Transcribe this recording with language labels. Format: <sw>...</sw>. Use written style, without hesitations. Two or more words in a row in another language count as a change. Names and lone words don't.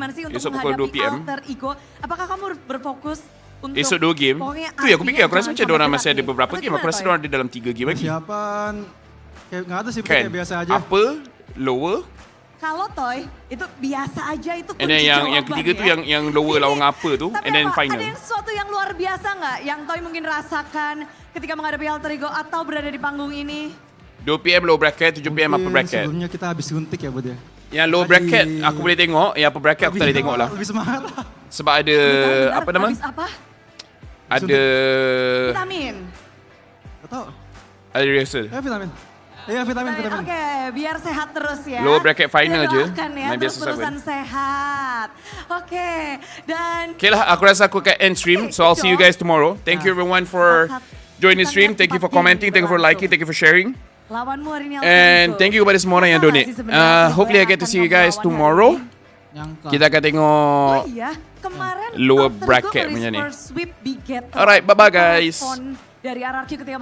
<id>gimana sih untuk</id> <ms>Esok pukul 2</ms> <id>menghadapi</id> <ms>PM.</ms> <id>alter ego? Apakah kamu berfokus untuk</id> <ms>Esok 2 game.</ms> <id>pokoknya</id> <ms>Tu ya aku fikir, aku rasa jangan macam diorang sampai masih ada mati. beberapa Atau game. Aku</ms> <id>gimana,</id> <ms>rasa</ms> <id>Toy?</id> <ms>diorang ada dalam 3 game lagi.</ms> <id>Persiapan kayak nggak ada sih Kan? kayak biasa aja.</id> <ms>Apa? Lower?</ms> <id>Kalau Toy, itu biasa aja, itu kunci</id> <en>And then</en> <ms>yang</ms> <id>jawaban</id> <ms>ketiga tu ya. yang lower lawan apa tu.</ms> <id>Tapi</id> <en>And then</en> <id>apa, final. ada yang sesuatu yang luar biasa nggak yang Toy mungkin rasakan ketika menghadapi alter ego atau berada di panggung ini?</id> <en>2 PM low bracket, 7 PM upper bracket.</en> <id>Sebelumnya kita habis suntik ya Bude.</id> <ms>Yang</ms> <en>low bracket</en> <ms>aku boleh tengok, yang</ms> <en>upper bracket</en> <ms>aku tak boleh tengok lah.</ms> <id>Lebih semangat.</id> <ms>Sebab ada apa nama?</ms> <id>Habis apa?</id> <ms>Ada</ms> <id>Vitamin. Gak tau.</id> <ms>ada rehearsal.</ms> <id>Ya vitamin. Iya vitamin. Oke, biar sehat terus ya.</id> <en>Low bracket final</en> <id>Kita</id> <ms>je.</ms> <id>doakan ya,</id> <ms>Main biasa</ms> <id>terus-terusan sehat. Oke, dan</id> <ms>Okay lah, aku rasa aku akan</ms> <en>end stream. So I'll see you guys tomorrow. Thank you everyone for joining the stream. Thank you for commenting. Thank you for liking. Thank you for sharing.</en> <id>lawanmu hari ini alter</id> <en>And</en> <id>ego.</id> <en>thank you</en> <ms>kepada semua orang yang donate.</ms> <en>Hopefully I get to see you guys tomorrow.</en> <ms>Kita akan tengok</ms> <id>Oh iya, kemarin</id> <ms>lower</ms> <id>Alter Ego</id> <ms>bracket punya ni.</ms> <id>nge-score sweep Big Ghetto.</id> <en>Alright, bye-bye guys.</en> <id>Respon dari RRQ ketika</id>